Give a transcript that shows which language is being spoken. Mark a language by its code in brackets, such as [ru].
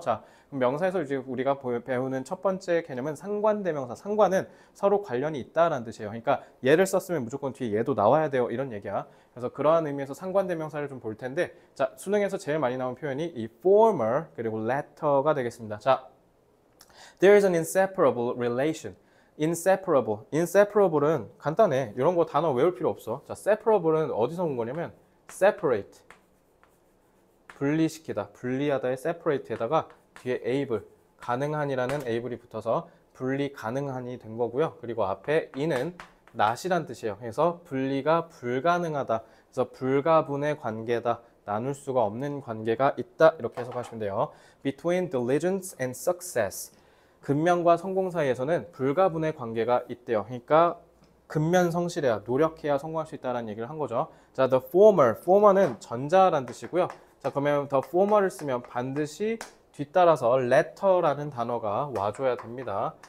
[ko] 자, 그럼 명사에서 이제 우리가 배우는 첫 번째 개념은 상관대명사. 상관은 서로 관련이 있다라는 뜻이에요. 그러니까 얘를 썼으면 무조건 뒤에 얘도 나와야 돼요. 이런 얘기야. 그래서 그러한 의미에서 상관대명사를 좀 볼 텐데, 자, 수능에서 제일 많이 나온 표현이 이 former 그리고 latter가 되겠습니다. 자, [en] there is an inseparable relation. [ko] inseparable은 간단해. 이런 거 단어 외울 필요 없어. 자, separable은 어디서 온 거냐면 separate, 분리시키다, 분리하다의 separate에다가 뒤에 able, 가능한이라는 able이 붙어서 분리 가능한이 된 거고요. 그리고 앞에 in은 not이란 뜻이에요. 그래서 분리가 불가능하다. 그래서 불가분의 관계다. 나눌 수가 없는 관계가 있다. 이렇게 해석하시면 돼요. [en] Between diligence and success. [ko] 근면과 성공 사이에서는 불가분의 관계가 있대요. 그러니까 근면 성실해야, 노력해야 성공할 수 있다는 얘기를 한 거죠. 자, the former는 전자라는 뜻이고요. 자, 그러면 the former를 쓰면 반드시 뒤따라서 letter라는 단어가 와줘야 됩니다.